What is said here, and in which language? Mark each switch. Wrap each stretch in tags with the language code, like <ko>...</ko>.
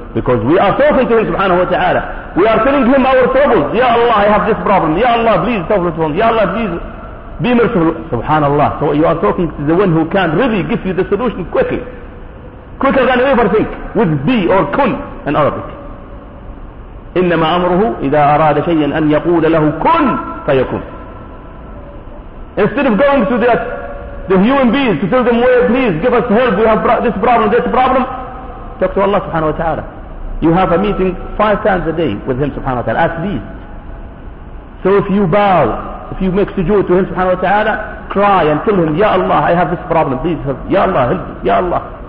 <en>Because we are talking to Him subhanahu wa ta'ala. We are telling Him our troubles. Ya Allah, I have this problem. Ya Allah, please solve this one. Ya Allah, please be merciful. Subhanallah. So you are talking to the one who can really give you the solution quickly. Quicker than you ever think, with be or kun in Arabic.</en> <ar>إِنَّمَا أَمْرُهُ إِذَا أَرَادَ شَيْئًا أَنْ يَقُولَ لَهُ كُنْ فَيَكُنْ.</ar> <en>Instead of going to the human beings to tell them, well, please give us help, we have this problem, this problem, talk to Allah subhanahu wa ta'ala. You have a meeting 5 times a day with Him subhanahu wa ta'ala, at least. So if you bow, if you make sujood to Him subhanahu wa ta'ala, cry and tell Him, Ya Allah, I have this problem, please help. Ya Allah, help. Ya Allah.</en>